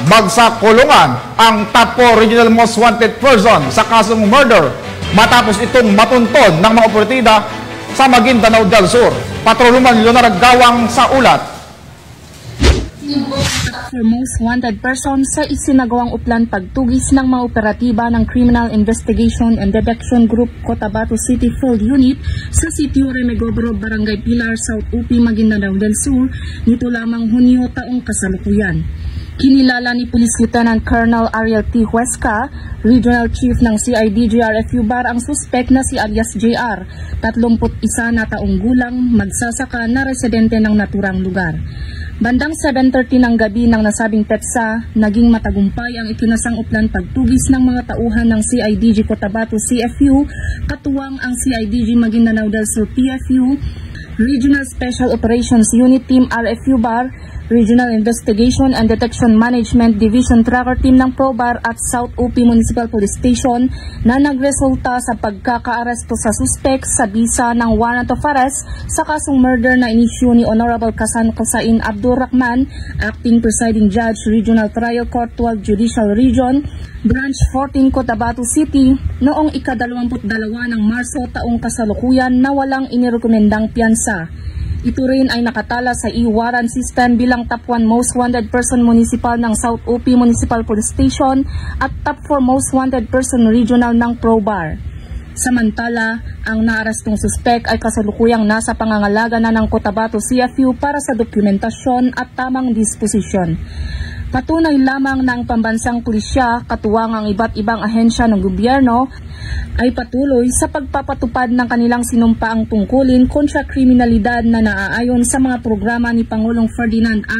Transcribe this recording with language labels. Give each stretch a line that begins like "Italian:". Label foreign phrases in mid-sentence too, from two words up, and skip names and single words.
Filipino: bagsak kulungan ang top 4 regional
English: most wanted person
Filipino: sa kasong murder matapos itong matuntun ng mga operatida sa Maguindanao del Sur. Patroluman Leonora Gawang sa ulat.
English: For most wanted person
Filipino: sa isinagawang uplan pagtugis ng mga operatiba ng Criminal Investigation and Detection Group Cotabato City Field Unit sa Sitio Remegobro, Barangay Pilar, South UP, Maguindanao del Sur nito lamang Hunyo taong kasalukuyan. Kinilala ni Police Lieutenant Colonel Ariel T. Huesca, Regional Chief ng CIDG RFU Bar, ang suspect na si alias JR, 31 na taong gulang, magsasaka na residente ng naturang lugar. Bandang 7:30 ng gabi ng nasabing petsa, naging matagumpay ang ikinasang uplan pagtugis ng mga tauhan ng CIDG Cotabato CFU, katuwang ang CIDG Maguindanao del Sur PFU, Regional Special Operations Unit Team RFU Bar, Regional Investigation and Detection Management Division Tracker Team ng ProBar at South UP Municipal Police Station na nagresulta sa pagkakaaresto sa suspect sa bisa ng
English: warrant of arrest
Filipino: sa kasong murder na inisyu ni Honorable Kasan Kosain Abdul Rahman, Acting Presiding Judge, Regional Trial Court 12 Judicial Region, Branch 14 Cotabato City noong ika-22 ng Marso taong kasalukuyan na walang inirekomendang piyansa. Ito rin ay nakatala sa e-warrant system bilang
English: top 1 most wanted person municipal
Filipino: ng South UP Municipal Police Station at
English: top 4 most wanted person regional
Filipino: ng ProBar. Samantala, ang naarestong suspect ay kasalukuyang nasa pangangalaga na ng Cotabato CFU para sa dokumentasyon at tamang disposisyon. Patunay lamang ng pambansang pulisya, katuwang ang iba't ibang ahensya ng gobyerno, ay patuloy sa pagpapatupad ng kanilang sinumpaang tungkulin kontra kriminalidad na naaayon sa mga programa ni Pangulong Ferdinand R.